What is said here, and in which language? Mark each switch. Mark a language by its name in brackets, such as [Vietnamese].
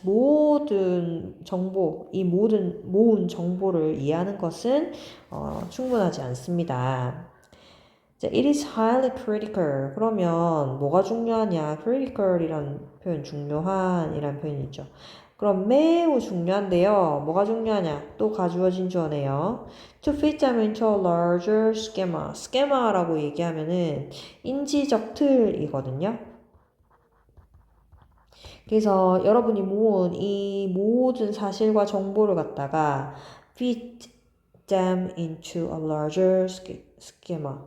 [Korean] 모든 정보, 이 모은 정보를 이해하는 것은 충분하지 않습니다. 자, [English] it is highly critical. [Korean] 그러면 뭐가 중요하냐? critical이란 표현, 중요한이란 표현이죠. 그럼 매우 중요한데요. 뭐가 중요하냐? 또 가주어진 주어네요. [English] To fit them into a larger schema. [Korean] schema라고 얘기하면은 인지적 틀이거든요. 그래서 여러분이 모은 이 모든 사실과 정보를 갖다가 [English] fit them into a larger schema.